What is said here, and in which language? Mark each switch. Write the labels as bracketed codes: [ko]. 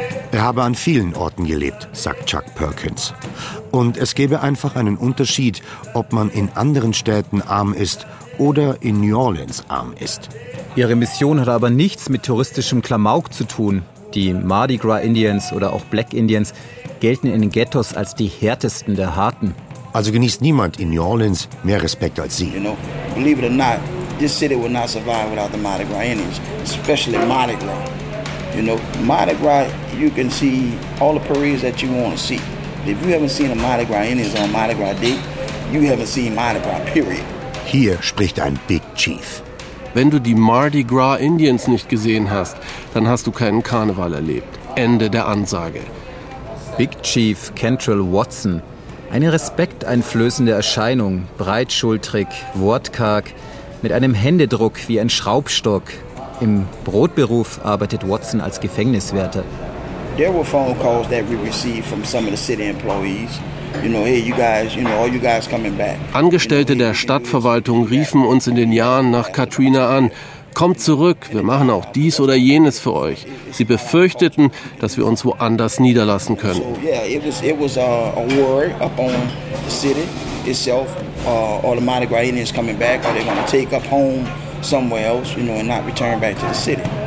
[de] Er habe an vielen Orten gelebt, sagt Chuck Perkins. Und es gäbe einfach einen Unterschied, ob man in anderen Städten arm ist oder in New Orleans arm ist. Ihre Mission hat aber nichts mit touristischem Klamauk zu tun. Die Mardi Gras Indians oder auch Black Indians gelten in den Ghettos als die härtesten der Harten. Also genießt niemand in New Orleans mehr Respekt als sie. [en] You know, believe it or not, this city would not survive without the Mardi Gras Indians, especially Mardi Gras. You know, Mardi Gras, you can see all the parades that you want to see. If you haven't seen a Mardi Gras Indians on Mardi Gras Day, you haven't seen Mardi Gras, period. [de] Hier spricht ein Big Chief. Wenn du die Mardi Gras Indians nicht gesehen hast, dann hast du keinen Karneval erlebt. Ende der Ansage. Big Chief Kentrell Watson. Eine respekteinflößende Erscheinung, breitschultrig, wortkarg, mit einem Händedruck wie ein Schraubstock. Im Brotberuf arbeitet Watson als Gefängniswärter. [en] There were phone calls that we received from some of the city employees. You know, hey, you guys, you know, all you guys coming back. [de] Angestellte der Stadtverwaltung riefen uns in den Jahren nach Katrina an. Kommt zurück, wir machen auch dies oder jenes für euch. Sie befürchteten, dass wir uns woanders niederlassen können. [en] So, yeah, it was a worry up on the city itself. All the Mardi Gras Indians coming back, are they going to take up home somewhere else, you know, and not return back to the city?